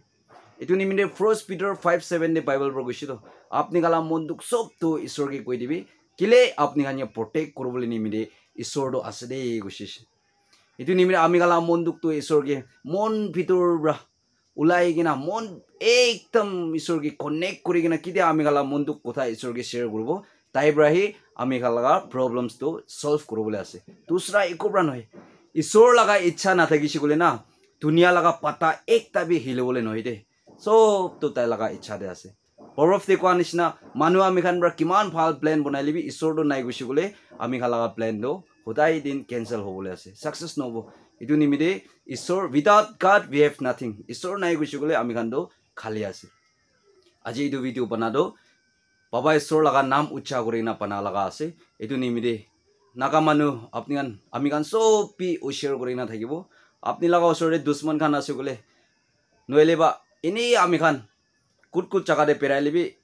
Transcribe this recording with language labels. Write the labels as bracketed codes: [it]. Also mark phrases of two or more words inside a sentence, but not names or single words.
[nag] itu nimide 1 Peter 5:7 de bible ro goisi do apni kala monduk sob to isor ge koi dibi kile apni khan ye protect korobole nimide isor do ase de goisi itu nimide ami kala monduk to isor ge mon bitor bra ulai gina mon ekdam isor ge connect kuri gina kide ami kala monduk kotha isor ge share korbo tai brahi ami kalaga problems to solve korobole ase dusra ekobra noy isor laga ichha na thagisi gole na dunia laga pata ekta bi hilebole noy de sob to tai laga ichha de ase borof de kwa nisna manu ami khan bra kiman phal plan banai libi isor do nai gosi gole ami kalaga plan do hodai din cancel hobole ase success nobo itu nimide isor [en] without god we have nothing [nag] isor nai gosi gole ami khan do khali ase aji itu video banado Baba Isor laga nam ucha korina pana laga ase etu nimide naga manu apni kan ami kan sob pi ushare korina thakibo apni laga osore dushman khan ase gole noile ba ini ami khan kut jaga de perai libi